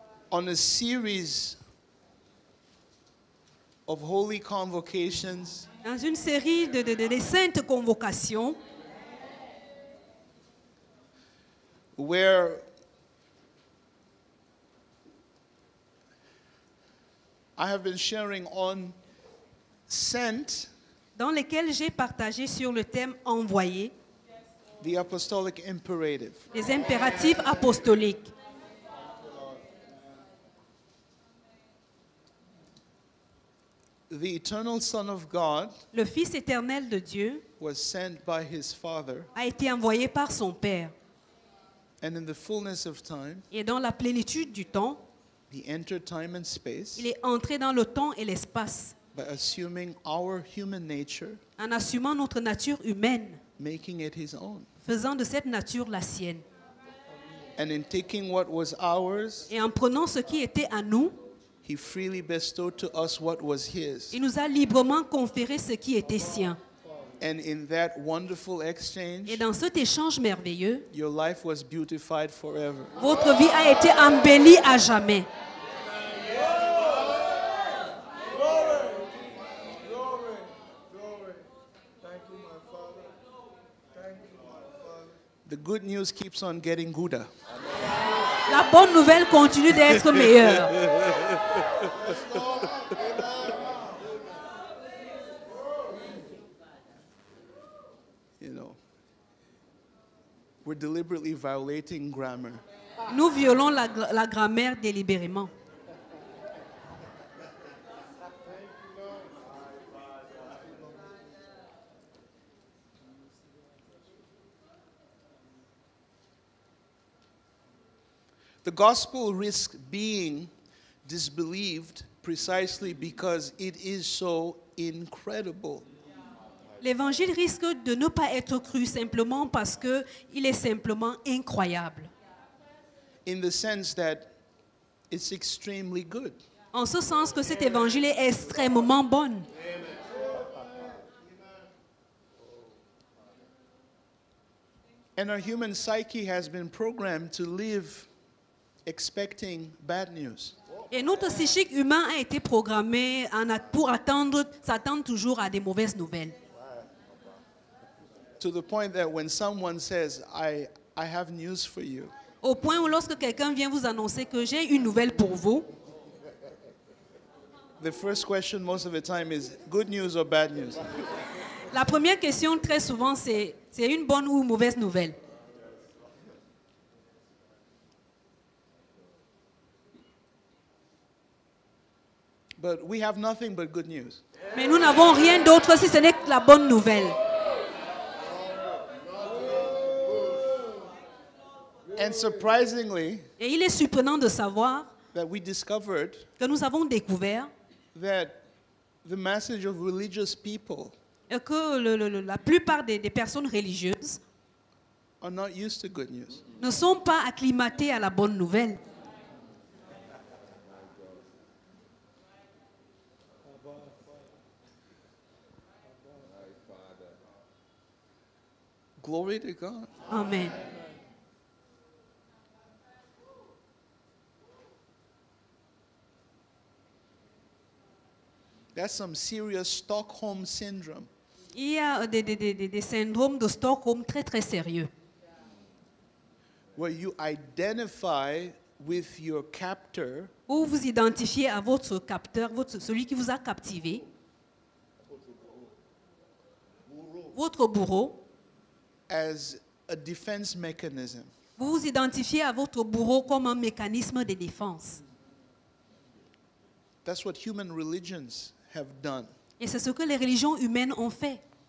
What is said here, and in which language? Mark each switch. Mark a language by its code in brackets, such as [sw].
[en] on a series of holy convocations [fr] dans une série de saintes convocations [en] where I have been sharing on sent, [fr] dans lesquelles j'ai partagé sur le thème envoyé, [en] the apostolic imperative. [fr] les impératifs apostoliques. [en] The eternal Son of God [fr] Le Fils éternel de Dieu [en] was sent by his Father, [fr] a été envoyé par son Père. [en] and in the fullness of time, [fr] Et dans la plénitude du temps, [en] he entered time and space [fr] il est entré dans le temps et l'espace, [en] by assuming our human nature, [fr] en assumant notre nature humaine, [en] making it his own. [fr] faisant de cette nature la sienne. [en] And in taking what was ours, [fr] Et en prenant ce qui était à nous, [en] he freely bestowed to us what was his. [fr] il nous a librement conféré ce qui était sien. [en] And in that wonderful exchange, [fr] Et dans cet échange merveilleux, [en] your life was beautified forever. [fr] votre vie a été embellie à jamais. [en] The good news keeps on getting gooder. [fr] La bonne nouvelle continue d'être meilleure. [en] You know, we're deliberately violating grammar. [fr] Nous violons la grammaire délibérément. [en] The gospel risks being disbelieved precisely because it is so incredible. [fr] L'évangile risque de ne pas être cru simplement parce qu'il est simplement incroyable. [en] In the sense that it's extremely good. [fr] En ce sens que cet évangile est extrêmement bon. [en] And our human psyche has been programmed to live expecting bad news. [fr] Et notre psychique humain a été programmé pour s'attendre toujours à des mauvaises nouvelles. [en] To the point that when someone says, I have news for you, [fr] Au point où lorsque quelqu'un vient vous annoncer que j'ai une nouvelle pour vous, [en] the first question most of the time is good news or bad news? [fr] la première question très souvent c'est une bonne ou une mauvaise nouvelle. [en] But we have nothing but good news. [fr] Mais nous n'avons rien d'autre si ce n'est que la bonne nouvelle. [en] And surprisingly, [fr] Et il est surprenant de savoir [en] that we discovered [fr] que nous avons découvert [en] that the message of religious people [fr] que la plupart des personnes religieuses [en] are not used to good news. [fr] ne sont pas acclimatées à la bonne nouvelle. [en] Glory to God. Amen. That's some serious Stockholm syndrome. [fr] Il y a des syndromes de Stockholm très très sérieux. [en] Where you identify with your captor [fr] Où vous identifiez à votre capteur, celui qui vous a captivé, votre bourreau. [en] as a defense mechanism. [fr] Vous vous identifiez à votre bourreau comme un mécanisme de défense. [en] That's what human religions have done [fr] Et c'est ce que les religions humaines ont fait